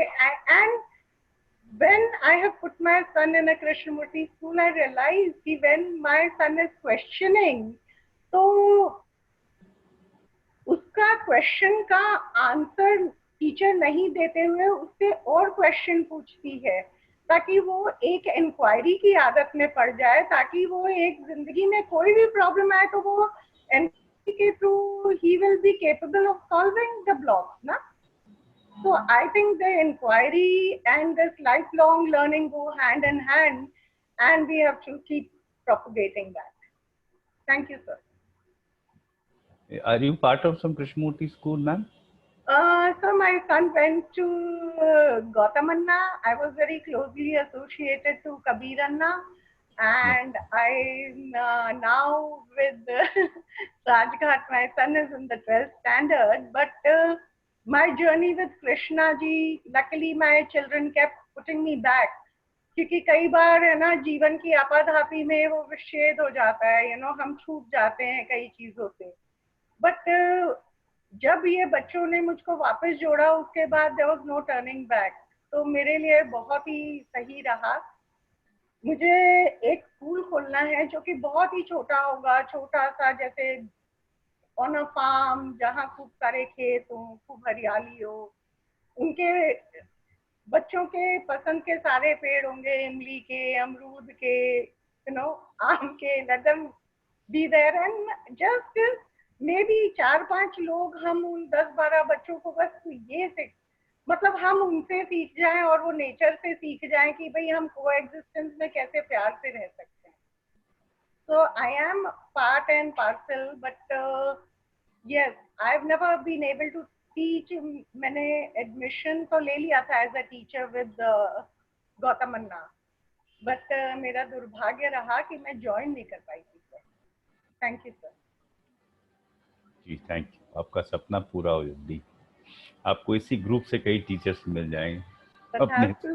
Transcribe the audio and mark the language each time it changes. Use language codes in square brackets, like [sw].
[en] and when I have put my son in a Krishnamurti school, I realized that when my son is questioning, [hi] तो उसका question का answer teacher नहीं देते हुए उससे और क्वेश्चन पूछती है, ताकि वो एक इंक्वायरी की आदत में पड़ जाए, ताकि वो एक जिंदगी में कोई भी प्रॉब्लम आए तो वो इंक्वायरी के through he [en] will be capable of solving the blocks [hi] ना। [en] So I think the inquiry and this lifelong learning go hand in hand, and we have to keep propagating that. Thank you, sir. Are you part of some Krishnamurti school, ma'am? So my son went to Gautamanna. I was very closely associated to Kabir Anna, and I'm now with Rajghat. My son is in the 12th standard, but my journey with Krishna ji, luckily my children kept putting me back, [hi] क्योंकि कई बार है ना जीवन की आपाधापी में वो विच्छेद हो जाता है, हम छूट जाते हैं कई चीजों से। बट जब ये बच्चों ने मुझको वापस जोड़ा, उसके बाद [en] there was no turning back, [hi] तो मेरे लिए बहुत ही सही रहा। मुझे एक स्कूल खोलना है जो कि बहुत ही छोटा होगा, छोटा सा, जैसे [en] on a farm, [hi] जहाँ खूब सारे खेत हो, खूब हरियाली हो, उनके बच्चों के पसंद के सारे पेड़ होंगे, इमली के, अमरूद के, आम के, [en] let them be there and just maybe [hi] 4-5 लोग, हम उन 10-12 बच्चों को बस ये मतलब हम उनसे सीख जाएं और वो नेचर से सीख जाएं कि भाई हम कोएग्जिस्टेंस में कैसे प्यार से रह सकते हैं। [en] So I am part and parcel, but yes, I've never been able to teach. [hi] मैंने एडमिशन तो ले लिया था [en] as a teacher with [hi] गौतमन्ना, but मेरा दुर्भाग्य रहा कि मैं ज्वाइन नहीं कर पाई थी sir. [en] Thank you sir. [hi] Ji [en] thank you, [hi] आपका सपना पूरा हो जल्दी, आपको इसी ग्रुप से कई टीचर्स मिल जाएंगे अपने